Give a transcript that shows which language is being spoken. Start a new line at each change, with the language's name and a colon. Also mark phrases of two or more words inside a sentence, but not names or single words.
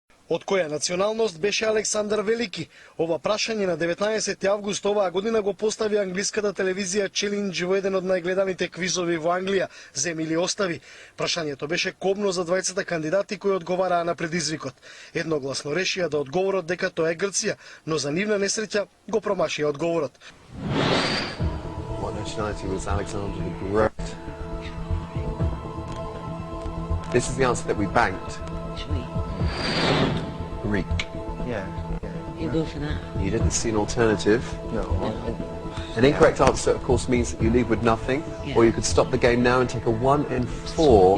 Macedonian: Од која националност беше Александар Велики? Ова прашање на 19 август оваа година го постави англиската телевизија Челендж во еден од најгледаните квизови во Англија, Земи или остави. Прашањето беше кобно за двајцата кандидати кои одговараа на предизвикот. Едногласно решија да одговорат дека тоа е Грција, но за нивна несреќа го промашија одговорот.
English: What nationality was Alexander the Great? This is the answer that we banked. Greek. Yeah. You go for that? You didn't see an alternative. No. An incorrect answer, of course, means that you leave with nothing, or you could stop the game now and take a 1 in 4